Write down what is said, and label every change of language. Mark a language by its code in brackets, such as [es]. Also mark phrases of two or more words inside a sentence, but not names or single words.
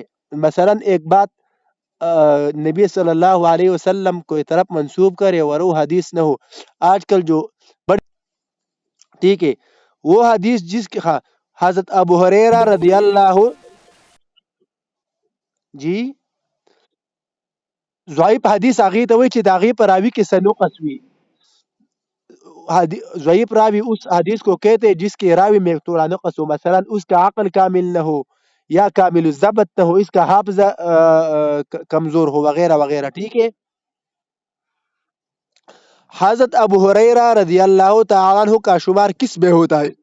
[ur] مثلا ایک بات نبی [ar] صلی اللہ علیہ وسلم [ur] کو طرف منسوب کرے اور وہ حدیث نہ ہو. آج کل جو بڑے. ٹھیک ہے. وہ حدیث جس کی ہاں. حضرت ابو ہریرہ [ar] رضی اللہ. [ps] جی ضعیف حدیث هغه ته وایي چې د هغې په راوي کې څه نقص وي. [ur] ضعیف راوی اس حدیث کو کہتے ہیں جس کے راوی میں تھوڑا نقص ہو، مثلا اس کا عقل کامل نہ ہو یا کامل الضبط نہ ہو، اس کا حافظہ کمزور ہو وغیرہ وغیرہ. ٹھیک ہے. حضرت ابو ہریرہ [ar] رضی اللہ تعالیٰ عنہ [ur] کا شمار کس میں ہوتا ہے؟